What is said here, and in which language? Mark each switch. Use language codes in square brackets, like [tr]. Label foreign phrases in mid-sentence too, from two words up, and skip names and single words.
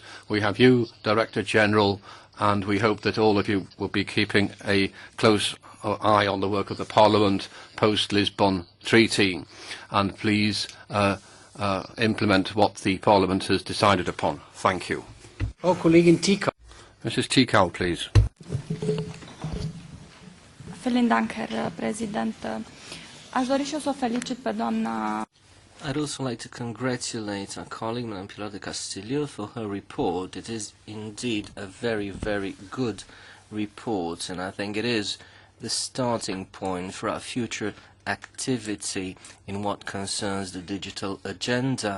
[en] We have you, Director General, and we hope that all of you will be keeping a close eye on the work of the Parliament post-Lisbon Treaty. And please implement what the Parliament has decided upon. Thank you. [de] Frau Kollegin Tika. [en] Mrs. Tikau, please. [de] Vielen Dank, Herr Präsident. [ro] Aș dori și eu să o felicit pe doamna. [en] I'd also like to congratulate our colleague, Madame Pilar de Castillo, for her report. It is indeed a very, very good report, and I think it is the starting point for our future activity in what concerns the digital agenda.